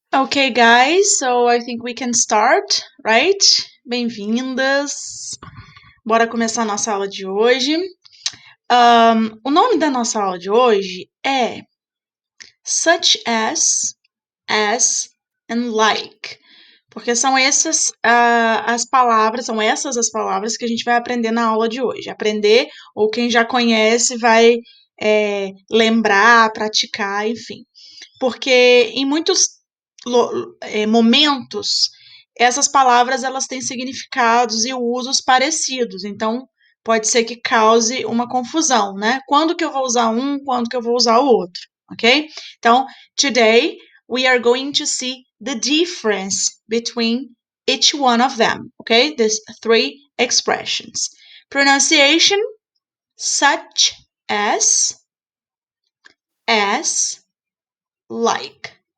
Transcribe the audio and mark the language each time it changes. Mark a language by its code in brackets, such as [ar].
[en] Okay, guys, so I think we can start, right? [pt] Bem-vindas. Bora começar a nossa aula de hoje. O nome da nossa aula de hoje é such as, and like. Porque são essas as palavras que a gente vai aprender na aula de hoje. Aprender, ou quem já conhece vai lembrar, praticar, enfim. Porque em muitos momentos, essas palavras elas têm significados e usos parecidos. Então, pode ser que cause uma confusão, né? Quando que eu vou usar um, quando que eu vou usar o outro, ok? Então, [en] today we are going to see the difference between each one of them, okay? These three expressions. Pronunciation, such as, like.